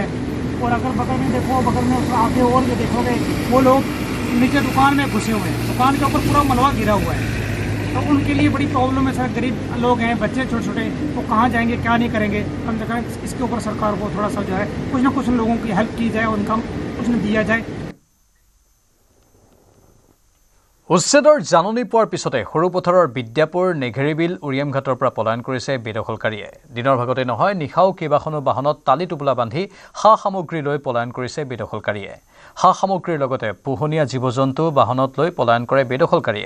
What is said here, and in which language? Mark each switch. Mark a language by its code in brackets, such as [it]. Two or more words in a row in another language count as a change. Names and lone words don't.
[hi] और अगर बगल में देखो, बगल में आगे और ये देखोगे वो लोग नीचे दुकान में घुसे हुए हैं, दुकान के ऊपर पूरा मलबा गिरा हुआ है। तो उनके लिए बड़ी प्रॉब्लम है सर। गरीब लोग हैं, बच्चे छोटे छोटे, वो कहाँ जाएंगे, क्या नहीं करेंगे। कम से कम इसके ऊपर सरकार को थोड़ा सा जो है कुछ ना कुछ लोगों की हेल्प की जाए, उनका कुछ न दिया जाए। [as] উচ্ছেদৰ জাননী পোৱাৰ পিছতে সৰুপথাৰৰ বিদ্যাপুৰ নেঘেৰিবিল উৰিয়ামঘাটৰ পৰা পলায়ন কৰিছে বেদখলকাৰীয়ে। দিনৰ ভাগতে নহয়, নিশাও কেইবাখনো বাহনত টালি টোপোলা বান্ধি সা সামগ্ৰী লৈ পলায়ন কৰিছে বেদখলকাৰীয়ে। সা সামগ্ৰীৰ লগতে পোহনীয়া জীৱ জন্তু বাহনত লৈ পলায়ন কৰে বেদখলকাৰীয়ে।